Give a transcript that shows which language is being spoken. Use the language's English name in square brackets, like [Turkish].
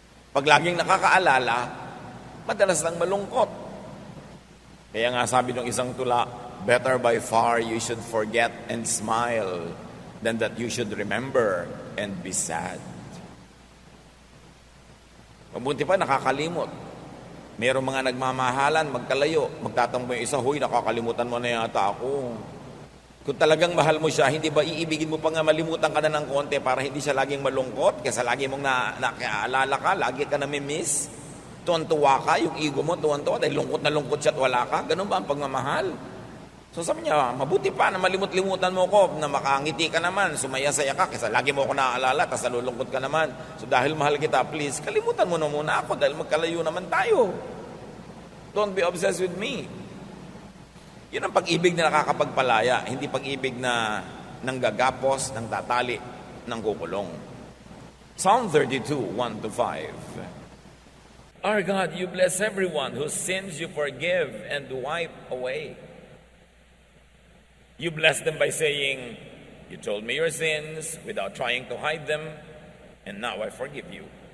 [Filipino] Pag laging nakakaalala, madalas lang malungkot. Kaya nga sabi ng isang tula, [English] better by far you should forget and smile than that you should remember and be sad. [Filipino] Mabuti pa nakakalimot. Mayroong mga nagmamahalan, magkalayo, magtatampo yung isa, huy, nakakalimutan mo na yata ako. Kung talagang mahal mo siya, hindi ba iibigin mo pa nga malimutan ka na ng konti para hindi siya laging malungkot? Kasi lagi mong nakaalala ka, lagi ka namimiss. Tuwan-tuwa ka, yung ego mo, tuwan-tuwa, dahil lungkot na lungkot siya at wala ka. Ganun ba ang pagmamahal? So sabi niya, mabuti pa na malimut-limutan mo ko, na makangiti ka naman, sumaya-saya ka, kasi lagi mo ako naaalala, tapos nalulungkot ka naman. So dahil mahal kita, please, kalimutan mo na muna ako, dahil magkalayo naman tayo. [English] Don't be obsessed with me. [Filipino] Yun ang pag-ibig na nakakapagpalaya, hindi pag-ibig na nanggagapos, nang tatali, nang kukulong. [English] Psalm 32, 1-5. Our God, you bless everyone whose sins you forgive and wipe away. You bless them by saying, you told me your sins without trying to hide them, and now I forgive you.